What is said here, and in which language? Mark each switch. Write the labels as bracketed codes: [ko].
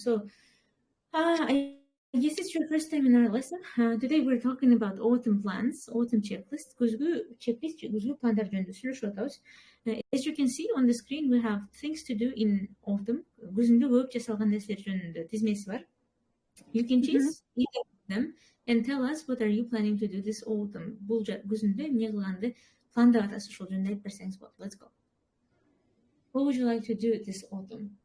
[en] So, I guess it's your first time in our lesson. Today we're talking about autumn plans, autumn checklist. [ky] Күзгү checklist, күзгү пландар жөнүндө сүйлөшүп атабыз. [en] As you can see on the screen, we have things to do in autumn. [ky] Күзүндө көп жасалган нерселер жөнүндө тизмеси бар. [en] You can choose either of them and tell us what are you planning to do this autumn. [ky] Бул күзүндө эмне кылганды пландап атасыз, ошол жөнүндө айтып берсеңиз болот. [en] Let's go. What would you like to do this autumn?